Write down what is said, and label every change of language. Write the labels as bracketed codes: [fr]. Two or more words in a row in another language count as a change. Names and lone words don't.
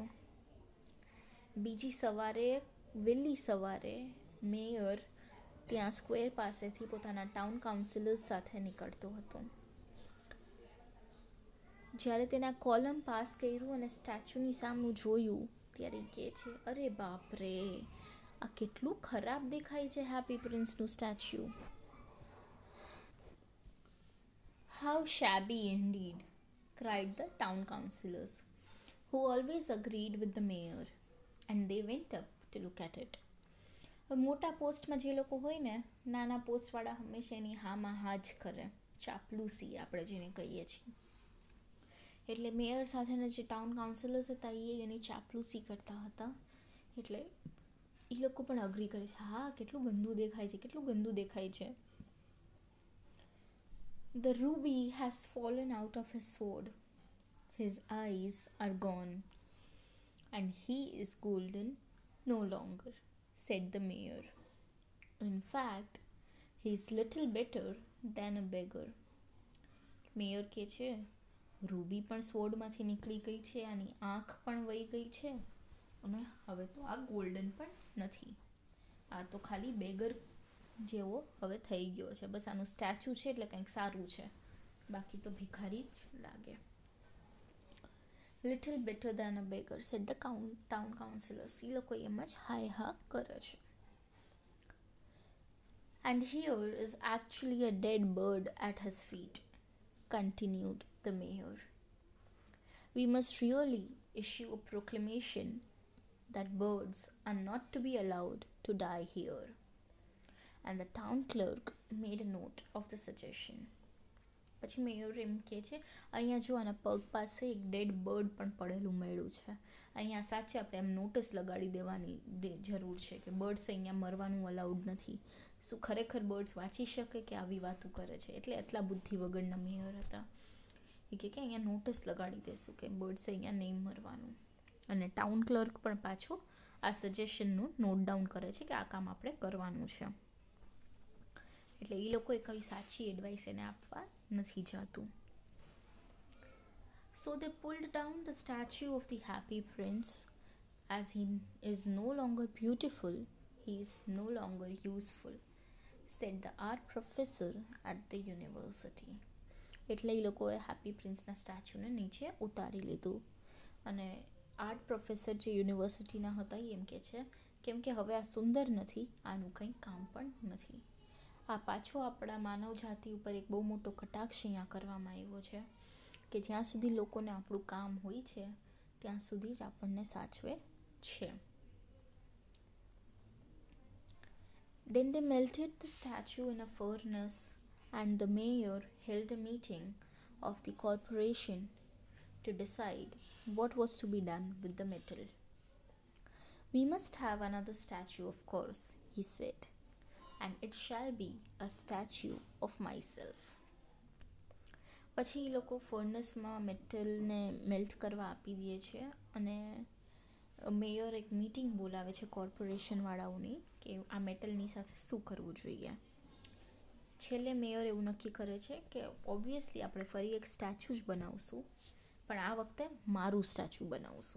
[gu] બીજી સવારે, વહેલી સવારે મેયર ત્યાં સ્ક્વેર પાસેથી પોતાના [en] town councillors [gu] સાથે નીકળતો હતો. જ્યારે તેના કોલમ પાસ કર્યું અને સ્ટેચ્યુની સામું જોયું ત્યારે કહે છે, "અરે બાપ રે, આ કેટલું ખરાબ દેખાય છે હેપી પ્રિન્સનું સ્ટેચ્યુ." [en] "How shabby indeed," cried the town councillors, who always agreed with the mayor, and they went up to look at it. [gu] મોટા પોસ્ટમાં જે લોકો હોય ને, નાના પોસ્ટવાળા હંમેશા એની હામાં હા જ કરે, ચાપલુસી આપણે જેને કહીએ છીએ. એટલે મેયર સાથેના જે [en] town councillors [gu] હતા એ એની ચાપલુસી કરતા હતા. એટલે એ લોકો પણ અગ્રી કરે છે, હા કેટલું ગંદુ દેખાય છે, કેટલું ગંદુ દેખાય છે. [en] The ruby has fallen out of his sword. His eyes are gone, and he is golden no longer, said the mayor. In fact, he is little better than a beggar. [gu] મેયર કે છે રૂબી પણ સ્વોર્ડમાંથી નીકળી ગઈ છે, આની આંખ પણ વહી ગઈ છે, અને હવે તો આ ગોલ્ડન પણ નથી, આ તો ખાલી બેગર જેવો હવે થઈ ગયો છે. બસ આનું સ્ટેચ્યુ છે એટલે કંઈક સારું છે, બાકી તો ભિખારી જ લાગે. [en] Little better than a beggar said the town councillors. [gu] એ લોકો એમ જ હાય હા કરે છે. [en] And here is actually a dead bird at his feet, continued the mayor. We must really issue a proclamation that birds are not to be allowed to die here. And the town clerk made a note of the suggestion. [gu] પછી મેયર એમ કહે છે અહીંયા જો આના પગ પાસે એક [en] dead bird [gu] પણ પડેલું મળ્યું છે, અહીંયા સાચે આપણે એમ નોટિસ લગાડી દેવાની જરૂર છે કે બર્ડ્સ અહીંયા મરવાનું અલાઉડ નથી. શું ખરેખર બર્ડ્સ વાંચી શકે કે આવી વાતો કરે છે? એટલે એટલા બુદ્ધિ વગરના મેયર હતા. એ કે અહીંયા નોટિસ લગાડી દેશું કે બર્ડ્સ અહીંયા નહીં મરવાનું. અને [en] town clerk [gu] પણ પાછું આ સજેશનનું [en] note down [gu] કરે છે કે આ કામ આપણે કરવાનું છે. એટલે એ લોકોએ કંઈ સાચી એડવાઇસ એને આપવા નથી જાતું. [en] So they pulled down the statue of the happy prince. As he is no longer beautiful, he is no longer useful, said the art professor at the university. [gu] એટલે એ લોકોએ હેપી પ્રિન્સના સ્ટેચ્યુને નીચે ઉતારી લીધું. અને [en] art professor [gu] જે યુનિવર્સિટીના હતા એમ કે છે કેમ કે હવે આ સુંદર નથી, આનું કંઈ કામ પણ નથી. આ પાછો આપણા માનવ જાતિ ઉપર એક બહુ મોટો કટાક્ષ અહીંયા કરવામાં આવ્યો છે કે જ્યાં સુધી લોકોને આપણું કામ હોય છે ત્યાં સુધી જ આપણને સાચવે છે. [en] Then they melted the statue in a furnace and the mayor held a meeting of the corporation to decide what was to be done with the metal. We must have another statue, of course, he said, and it shall be a statue of myself. [gu] પછી એ લોકો ફર્નેસમાં મેટલને મેલ્ટ કરવા આપી દે છે અને મેયર એક મીટિંગ બોલાવે છે કોર્પોરેશનવાળાઓની કે આ મેટલની સાથે શું કરવું જોઈએ. છેલ્લે મેયર એવું નક્કી કરે છે કે ઓબ્વિયસલી આપણે ફરી એક સ્ટેચ્યુ જ બનાવશું, પણ આ વખતે મારું સ્ટેચ્યુ બનાવશું.